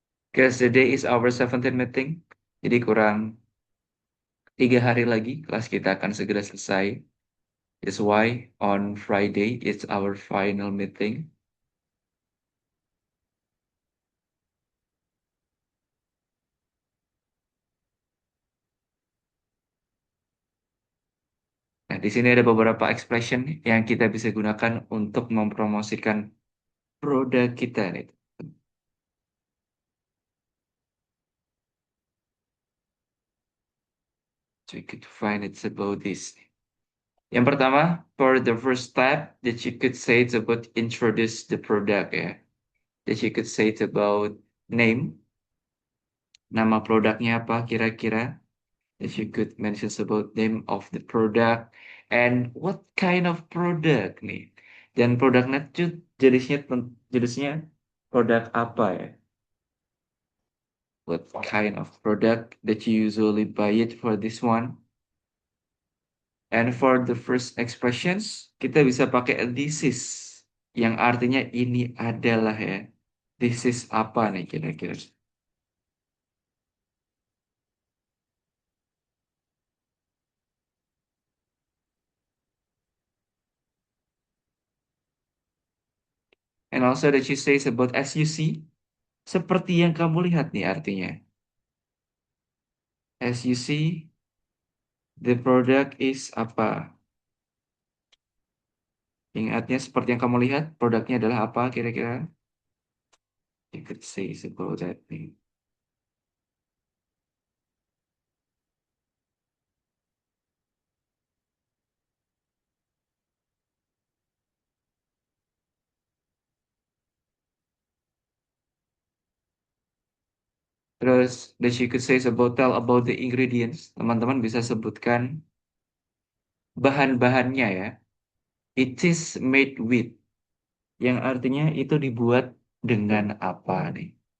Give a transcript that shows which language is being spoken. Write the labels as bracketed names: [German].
[English] Because the day is our 17th meeting. [Indonesian] Jadi kurang 3 hari lagi kelas kita akan segera selesai. [English] That's why on Friday it's our final meeting. [Indonesian] Nah, di sini ada beberapa expression yang kita bisa gunakan untuk mempromosikan produk kita nih. [English] So we could find it's about this. [Indonesian] Yang pertama, [English] for the first step that you could say it's about introduce the product ya. That you could say it's about name, [Indonesian] nama produknya apa kira-kira. [English] That you could mention about name of the product and what kind of product nih. [Indonesian] Dan produknya tuh jenisnya produk apa ya. [English] What kind of product that you usually buy it for this one. And for the first expressions, [Indonesian] kita bisa pakai [English] this is. [Indonesian] Yang artinya ini adalah ya. [English] This is [Indonesian] apa nih kira-kira. [English] And also that you say about as you see. [Indonesian] Seperti yang kamu lihat nih artinya. [English] As you see, the product is apa. [Indonesian] Ingatnya seperti yang kamu lihat, produknya adalah apa kira-kira. [English] You could say about that nih. Terus, that you could say about tell about the ingredients. [Indonesian] Teman-teman bisa sebutkan bahan-bahannya ya. [English] It is made with. [Indonesian] Yang artinya itu dibuat dengan apa nih.